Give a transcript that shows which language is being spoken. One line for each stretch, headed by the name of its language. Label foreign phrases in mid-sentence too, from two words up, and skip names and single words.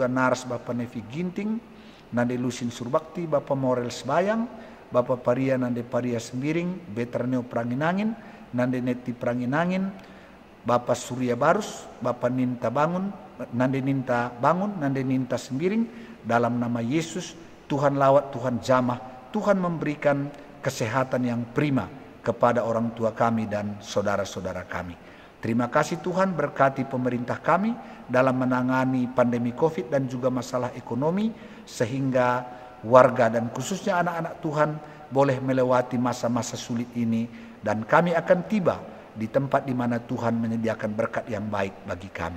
Indonesian: Naras Bapak Nevi Ginting, Nande Lusin Surbakti, Bapak Morel Sebayang, Bapak Paria Nande Paria Sembiring, Beterneo Pranginangin, Nande Neti Pranginangin, Bapak Surya Barus, Bapak Ninta Bangun, Nande Ninta Bangun, Nande Ninta Sembiring, dalam nama Yesus, Tuhan lawat, Tuhan jamah, Tuhan memberikan kesehatan yang prima kepada orang tua kami dan saudara-saudara kami. Terima kasih Tuhan, berkati pemerintah kami dalam menangani pandemi Covid dan juga masalah ekonomi, sehingga warga dan khususnya anak-anak Tuhan boleh melewati masa-masa sulit ini, dan kami akan tiba di tempat di mana Tuhan menyediakan berkat yang baik bagi kami.